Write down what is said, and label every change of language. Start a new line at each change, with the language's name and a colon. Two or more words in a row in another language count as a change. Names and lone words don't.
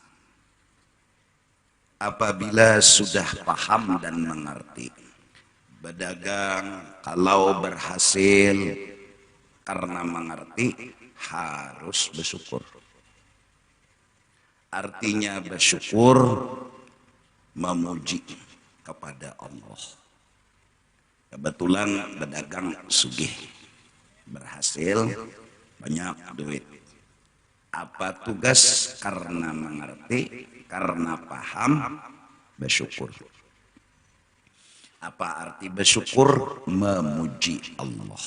Indonesian: Apabila sudah paham dan mengerti, berdagang kalau berhasil karena mengerti harus bersyukur. Artinya bersyukur, memuji kepada Allah. Kebetulan berdagang sugih, berhasil, banyak duit. Apa tugas? Karena mengerti, karena paham, bersyukur. Apa arti bersyukur? Memuji Allah.